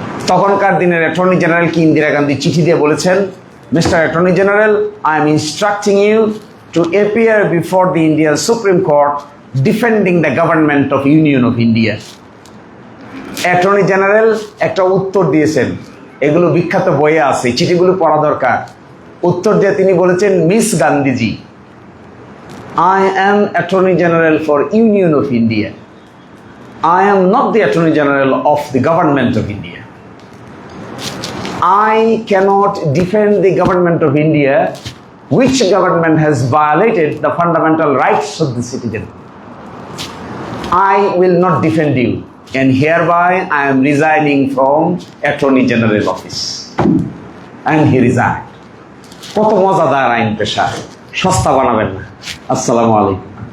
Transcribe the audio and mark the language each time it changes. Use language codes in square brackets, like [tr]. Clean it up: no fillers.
[bn] তখনকার দিনের attorney general কি ইন্দিরা গান্ধী চিঠি দিয়ে বলেছেন, [en] Mister attorney general, I am instructing you to appear before the Indian Supreme Court defending the government of union of India. [bn] Attorney general একটা উত্তর দিয়েছেন, এগুলো বিখ্যাত বইয়ে আছে, চিঠিগুলো পড়া দরকার। উত্তর দিয়ে তিনি বলেছেন, [en] Miss Gandhiji, I am Attorney General for Union of India. I am not the Attorney General of the government of India. I cannot defend the government of India, which government has violated the fundamental rights of the citizen. I will not defend you, and hereby I am resigning from Attorney General office. And he resigned. [bn] কত মজাদার আইন পেশা, সস্তা বানাবেন না। আসসালামু আলাইকুম।